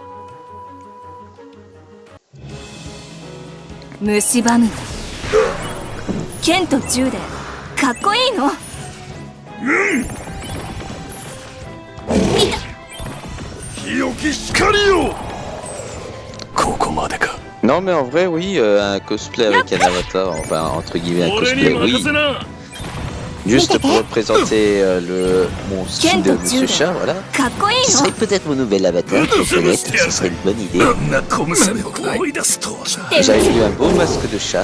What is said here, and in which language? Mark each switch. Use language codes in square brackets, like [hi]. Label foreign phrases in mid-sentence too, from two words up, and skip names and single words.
[ja] 蝕む。剣と銃でかっこいいの？清き光よ。ここまでか。 [fr] Non, mais en vrai, oui, un cosplay avec un avatar, enfin entre guillemets un cosplay, oui. Juste pour représenter mon style de Monsieur Chat, voilà. Ce serait peut-être mon nouvel avatar, peut-être, ce serait une bonne idée. J'avais vu un beau masque de chat.